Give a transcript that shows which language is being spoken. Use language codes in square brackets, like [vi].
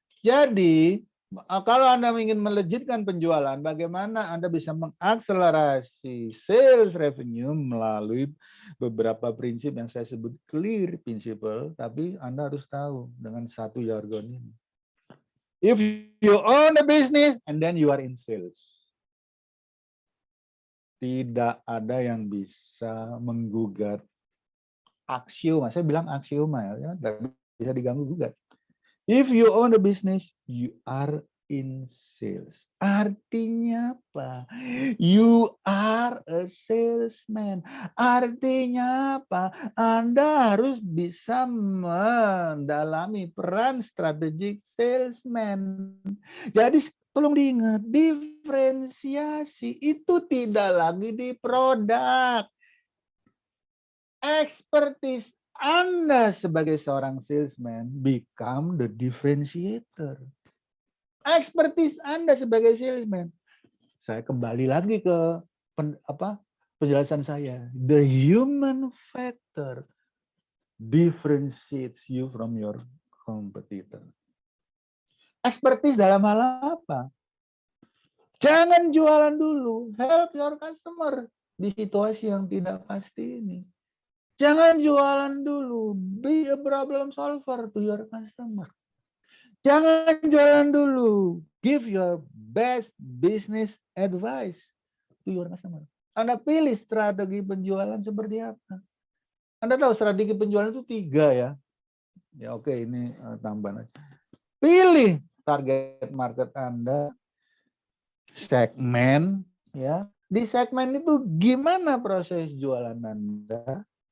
[id] Jadi, kalau Anda ingin melejitkan penjualan, bagaimana Anda bisa mengakselerasi sales revenue melalui beberapa prinsip yang saya sebut clear principle, tapi Anda harus tahu dengan satu jargon ini. [en] If you own a business and then you are in sales, [id] tidak ada yang bisa menggugat aksioma. Saya bilang aksioma ya, tidak bisa diganggu-gugat. [en] If you own a business, you are in sales. [id] Artinya apa? [en] You are a salesman. [id] Artinya apa? Anda harus bisa mendalami peran strategic salesman. Jadi tolong diingat, diferensiasi itu tidak lagi di produk. [en] Expertise [id] Anda sebagai seorang [en] salesman become the differentiator. [id] Expertise Anda sebagai salesman. Saya kembali lagi ke penjelasan saya. [en] The human factor differentiates you from your competitor. [id] Expertise dalam hal apa? Jangan jualan dulu. [en] Help your customer [id] di situasi yang tidak pasti ini. Jangan jualan dulu. [en] Be a problem solver to your customer. [id] Jangan jualan dulu. [en] Give your best business advice to your customer. [id] Anda pilih strategi penjualan seperti apa. Anda tahu strategi penjualan itu 3 ya. Ya oke, ini tambahan aja. Pilih target market Anda, segmen, ya. Di segmen itu gimana proses jualan Anda?